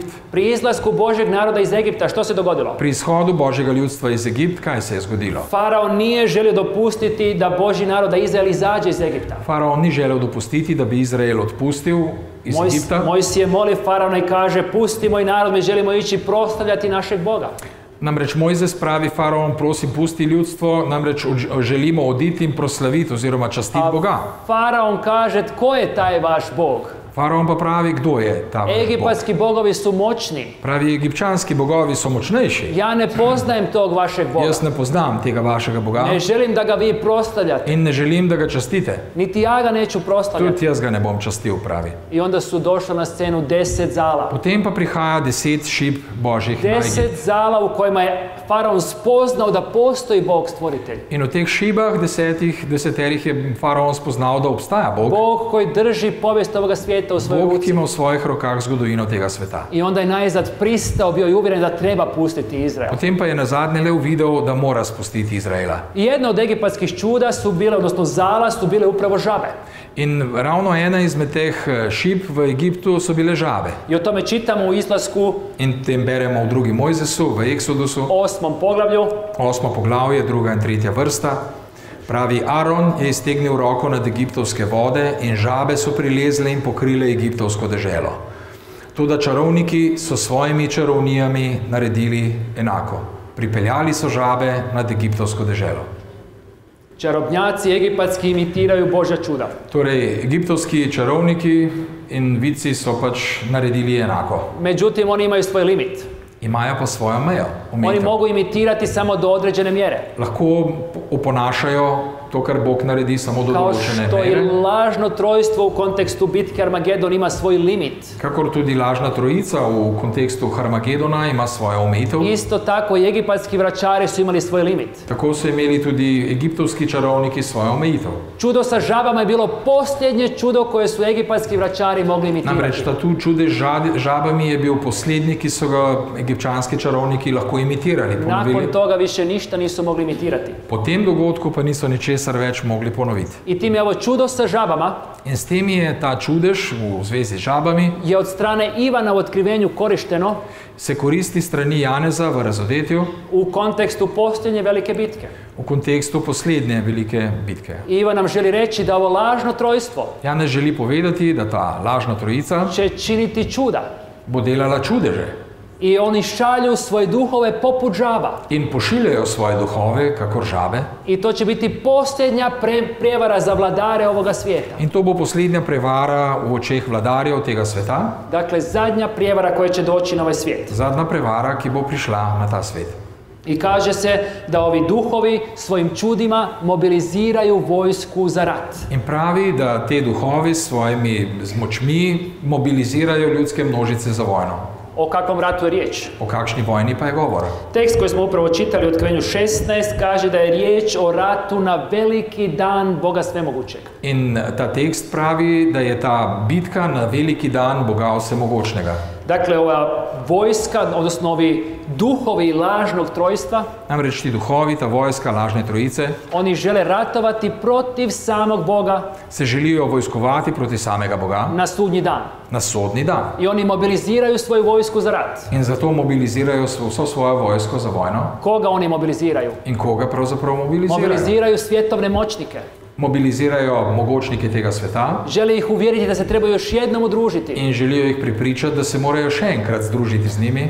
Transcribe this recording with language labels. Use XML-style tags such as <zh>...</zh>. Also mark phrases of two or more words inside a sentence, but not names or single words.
<hr>Pri izlasku Božjeg naroda iz Egipta što se dogodilo?</hr> <sl>Pri izhodu Božjega ljudstva iz Egipt, kaj se je zgodilo?</sl> <hr>Faraon nije želio dopustiti da Božji narod, da Izrael izađe iz Egipta.</hr> <sl>Faraon ni želel dopustiti, da bi Izrael odpustil iz Egipta.</sl> <hr>Mojsije moli Faraona i kaže, pusti moj narod, mi želimo ići proslavljati našeg Boga.</hr> <sl>Namreč Mojzes pravi, Faraon, prosim, pusti ljudstvo, namreč želimo oditi in proslaviti oziroma častiti Boga.</sl> <hr>Faraon kaže, tko je taj vaš Bog?</hr> <sl>Faraon pa pravi, kdo je ta vaš Bog?</sl> <hr>Egipatski bogovi su moćni.</hr> <sl>Pravi, egipčanski bogovi so močnejši.</sl> <hr>Ja ne poznajem tog vašeg Boga.</hr> <sl>Jaz ne poznam tega vašega Boga</sl> <hr>Ne želim da ga vi proslavljate.</hr> <sl>in ne želim, da ga častite.</sl> <hr>Niti ja ga neću proslavljati.</hr> <sl>Tudi jaz ga ne bom častil, pravi.</sl> <hr>I onda su došla na scenu 10 zala.</hr> <sl>Potem pa prihaja 10 šip Božjih na</sl> <hr>10</hr> <sl>Egipt.</sl> <hr>zala u kojima je Faraon spoznao da postoji Bog stvoritelj. In v teh šibah deseterih je Faraon spoznal, da obstaja Bog. Bog koji drži povijest ovoga svijeta. svijeta u svojoj Bog ruci.</hr> <sl>ima v svojih rokah zgodovino tega sveta.</sl> <hr>I onda je najzad pristao, bio i uvjeren da treba pustiti Izrael.</hr> <sl>Potem pa je nazadnje le uvidel, da mora spustiti Izraela.</sl> <hr>I jedno od egipatskih čuda su bile, odnosno zala su bile upravo žabe.</hr> <sl>In ravno ena izmed teh šip v Egiptu so bile žabe.</sl> <hr>I o tome čitamo u Izlasku</hr> <sl>In tem beremo v 2. Mojzesu, v Eksodusu,</sl> <hr>8. poglavlju.</hr> <sl>8. poglavje, 2. in 3. vrsta. Pravi, Aron je iztegnil roko nad egiptovske vode in žabe so prilezle in pokrile egiptovsko deželo. Toda čarovniki so svojimi čarovnijami naredili enako. Pripeljali so žabe nad egiptovsko deželo.</sl> <hr>Čarobnjaci egipatski imitiraju Božja čuda.</hr> <sl>Torej, egiptovski čarovniki in vici so pač naredili enako.</sl> <hr>Međutim, oni imaju svoj limit.</hr> <sl>Imajo pa svojo mejo.</sl> <hr>Oni</hr> <sl>omejitev.</sl> <hr>mogu imitirati samo do određene mjere.</hr> <sl>Lahko oponašajo to, kar Bog naredi, samo do</sl> <hr>Kao</hr> <sl>določene</sl> <hr>što i</hr> <sl>mere.</sl> <hr>lažno trojstvo u kontekstu bitke Armagedon ima svoj limit.</hr> <sl>Kakor tudi lažna trojica v kontekstu Harmagedona ima svojo omejitev.</sl> <hr>Isto tako i egipatski vračari su imali svoj limit.</hr> <sl>Tako so imeli tudi egiptovski čarovniki svojo omejitev.</sl> <hr>Čudo sa žabama je bilo posljednje čudo koje su egipatski vračari mogli imitirati.</hr> <sl>Namreč ta tu čudež žabami je bil poslednji, ki so ga egipčanski čarovniki lahko imitirali,</sl> <hr>Nakon</hr> <sl>ponovili.</sl> <hr>toga više ništa nisu mogli imitirati.</hr> <sl>Po tem dogodku pa niso ničesar več mogli ponoviti.</sl> <hr>I tim je ovo čudo sa žabama</hr> <sl>In s tem je ta čudež v zvezi z žabami</sl> <hr>je od strane Ivana u otkrivenju korišteno</hr> <sl>se koristi strani Janeza v razodetju</sl> <hr>u kontekstu posljednje velike bitke.</hr> <sl>v kontekstu poslednje velike bitke.</sl> <hr>I Ivan nam želi reći da ovo lažno trojstvo</hr> <sl>Janez želi povedati, da ta lažna trojica</sl> <hr>će činiti čuda.</hr> <sl>bo delala čudeže</sl> <hr>I oni šalju svoje duhove poput žaba.</hr> <sl>in pošiljajo svoje duhove, kakor žabe.</sl> <hr>I to će biti posljednja prijevara za vladare ovoga svijeta.</hr> <sl>In to bo poslednja prevara v očeh vladarjev tega sveta,</sl> <hr>Dakle, zadnja prijevara koja će doći na ovaj svijet.</hr> <sl>zadnja prevara, ki bo prišla na ta svet.</sl> <hr>I kaže se da ovi duhovi svojim čudima mobiliziraju vojsku za rat.</hr> <sl>In pravi, da te duhovi s svojimi močmi mobilizirajo ljudske množice za vojno.</sl> <hr>O kakvom ratu je riječ?</hr> <sl>O kakšni vojni pa je govora?</sl> <hr>Tekst koji smo upravo čitali u Otkrivenju 16 kaže da je riječ o ratu na veliki dan Boga Svemogućeg.</hr> <sl>In ta tekst pravi, da je ta bitka na veliki dan Boga Vsemogočnega.</sl> <hr>Dakle, ova vojska, odnosno ovi duhovi lažnog trojstva,</hr> <sl>Namreč ti duhovi, ta vojska lažne trojice,</sl> <hr>oni žele ratovati protiv samog Boga</hr> <sl>se želijo vojskovati proti samega Boga</sl> <hr>na sudnji dan.</hr> <sl>na sodni dan.</sl> <hr>I oni mobiliziraju svoju vojsku za rat.</hr> <sl>In zato mobilizirajo vso svojo vojsko za vojno.</sl> <hr>Koga oni mobiliziraju?</hr> <sl>In koga pravzaprav mobilizirajo?</sl> <hr>Mobiliziraju svjetovne moćnike.</hr> <sl>Mobilizirajo mogočnike tega sveta</sl> <hr>Žele ih uvjeriti da se trebaju još jednom udružiti.</hr> <sl>in želijo jih prepričati, da se morajo še enkrat združiti z njimi.</sl>